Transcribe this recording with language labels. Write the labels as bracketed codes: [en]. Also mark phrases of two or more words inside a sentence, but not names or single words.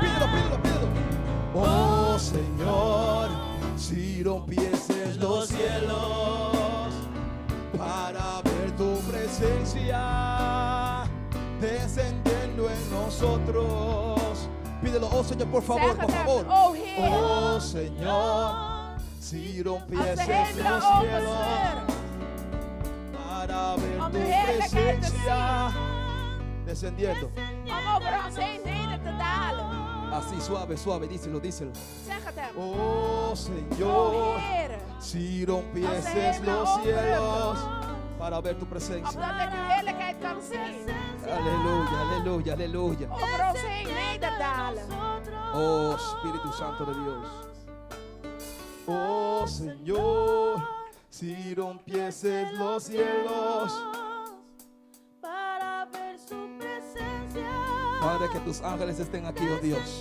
[es] Pídelo. Oh Señor, si rompieses los cielos para ver tu presencia descendiendo en nosotros. Pídelo, oh Señor, por favor, [nl] Zeg [es] por [nl] het hem. [es] favor. [nl] Oh Heer. [es] Oh Señor, si [nl] Als de [es] rompieses [nl] hemelen [es] los [nl] open [es] cielos [nl] scheuren. [es] para ver [nl] Om [es] tu [nl] uw heerlijkheid te [es] presencia descendiendo. [nl] Om over ons heen neder te dalen. [es] Así suave, díselo. [nl] Zeg het hem. [es] Oh [nl] Oh [es] Señor, [nl] Heer. [es] si rompieses [nl] hemelen [es] los [nl] open. [es] cielos para ver tu presencia. [nl] Opdat ik uw heerlijkheid kan zien. [es] Aleluya. [nl] Over ons heen nederdalen. [es] Oh Espíritu Santo de Dios. Oh Señor, si rompieses los cielos. Para ver su presencia. Padre, que tus ángeles estén aquí, oh Dios.